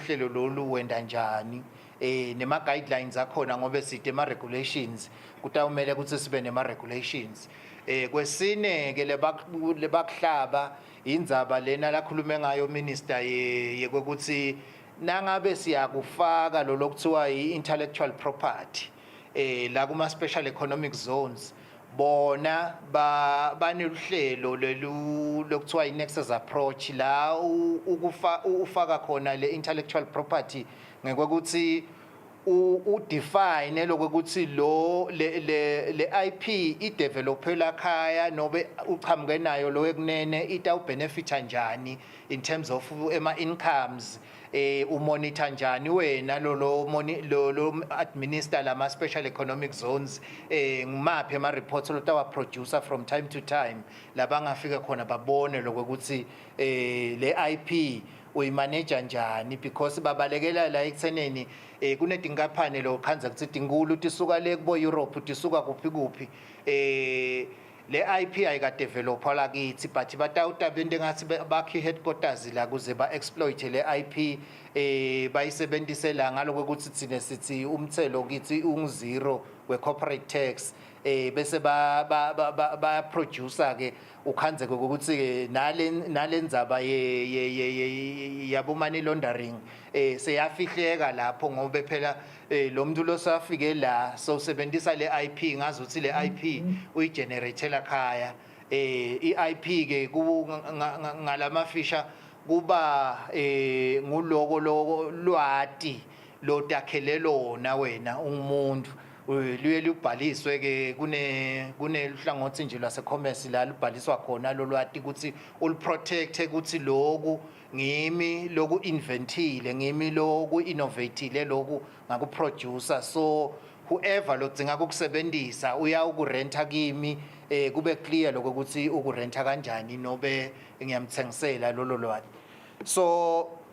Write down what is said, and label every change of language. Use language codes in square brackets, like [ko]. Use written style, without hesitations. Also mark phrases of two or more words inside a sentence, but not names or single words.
[ss] hlelo lolu wenda njani nema-guidelines akhona ngoba side ma-regulations kutawumele ukuthi sibe nema-regulations kwesine-ke lebakuhlaba indzaba lena lakhulume ngayo minister yekwekuthi nangabe siyakufaka lo lokuthiwa i-intellectual property la kuma [en] special economic zones [ss] bona baneluhlelo lokuthiwa i- [en] nexus approach [ss] la ufaka khona le [en] intellectual property [ss] ngekwekuthi udefine lokuthi le IP idevelopela khaya nobe uchamuke nayo lo ekunene itawubenefita njani [en] in terms of [ss] ema incomes umonitor njani wena lo administer lama [en] special economic zones [ss] ngimaphi ama reports lotawa producer [en] from time to time [ss] labangafika khona babone lokuthi le IP uyimanage njani because babalekela la ekutheneni kunetinkampani lo khanza kuthi tinkulu tisuka le kubo Europe tisuka kuphi le IP ayikadevelopwa la kithi but batawutabende ngathi bakhi headquarters la kuze ba-exploit le IP bayisebenzise la ngaloko ukuthi thina sithi umthelo kithi ungzero we- [en] corporate tax [ss] bese ba-producer ke ukhanzeke ukuthi ke nalendzaba yabo [en] money laundering [ss] seyafihleka lapho ngoba phela lo muntu losafike la so sebenzisa le IP ngazi ukuthi le IP uyigeneratela khaya i-IP ke ngalamafisha kuba nguloko lwati lotakhele lona wena umuntu luye lubhaliswe ke kunehlangothi nje lwase-commerce la lubhaliswa khona lolwati ukuthi uluprotecte ukuthi loku ngimi loku inventile ngimi loku innovatile loku ngakuproducer [en] so whoever [ss] lodzinga kukusebenzisa uyawukurenta kimi kube clear lokho ukuthi ukurenta kanjani nobe ngiyamthengisela lolo lwati so